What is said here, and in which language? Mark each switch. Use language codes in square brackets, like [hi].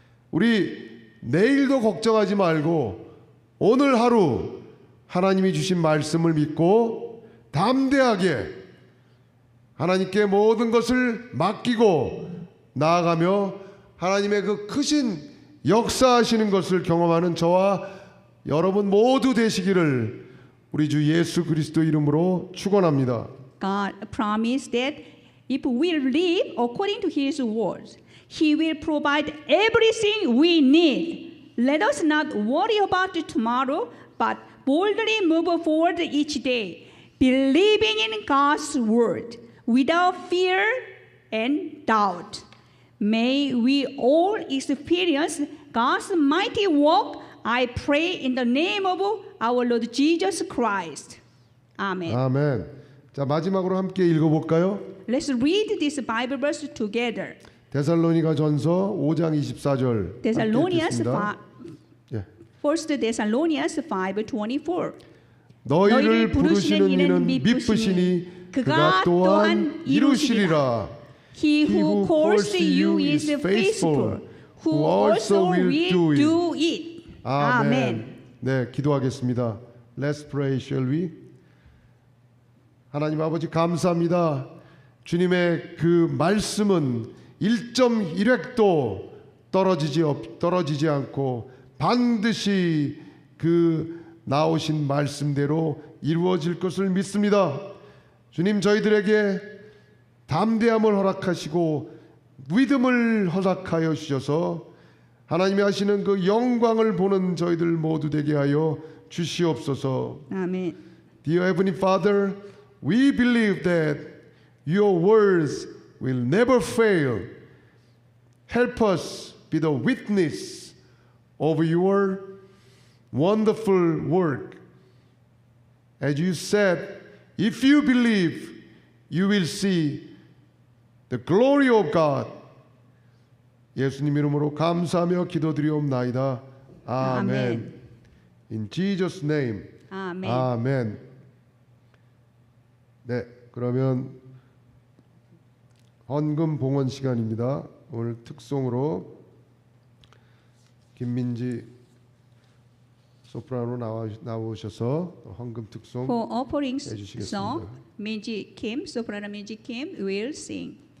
[ko] 우리 내일도 걱정하지 말고 오늘 하루 하나님이 주신 말씀을 믿고 담대하게 하나님께 모든 것을 맡기고 나아가며 하나님의 그 크신 역사하시는 것을 경험하는 저와 여러분 모두 되시기를 우리 주 예수 그리스도 이름으로 축원합니다. [en] God promised that if we live according to His words, He will provide everything we need. Let us not worry about tomorrow, but boldly move forward each day, believing in God's word without fear and doubt. May we all experience God's mighty work. I pray in the name of our Lord Jesus Christ. Amen. [ko] 아멘. 자, 마지막으로 함께 읽어볼까요? [en] Let's read this Bible verse together. [ko] 데살로니가전서 5장 24절. [en] Thessalonians [ko] 예. [en] 1 Thessalonians 5:24. [ko] 너희를 부르시는 이는 미쁘시니 그가 또한 이루시리라. [en] He who calls you is faithful, who also will do it. [ko] 아멘. 네, 기도하겠습니다. [en] Let's pray, shall we? [ko] 하나님 아버지 감사합니다. 주님의 그 말씀은 1.1획도 떨어지지 않고 반드시 그 나오신 말씀대로 이루어질 것을 믿습니다. 주님, 저희들에게 담대함을 허락하시고 믿음을 허락하여 주셔서 하나님이 하시는 그 영광을 보는 저희들 모두 되게 하여 주시옵소서. 아멘. [en] Dear Heavenly Father, we believe that your words will never fail. Help us be the witness of your wonderful work. As you said, if you believe, you will see the glory of God. [ko] 예수님 이름으로 감사하며 기도드리옵나이다. [en] 아멘. In Jesus' name. [ko] 아멘. 아멘. 네, 그러면 헌금 봉헌 시간입니다. 오늘 특송으로 김민지 소프라노 나오셔서 헌금 특송 [en] For offerings [ko] 해주시겠습니다. [en] song, Minji Kim, soprano Minji Kim will sing.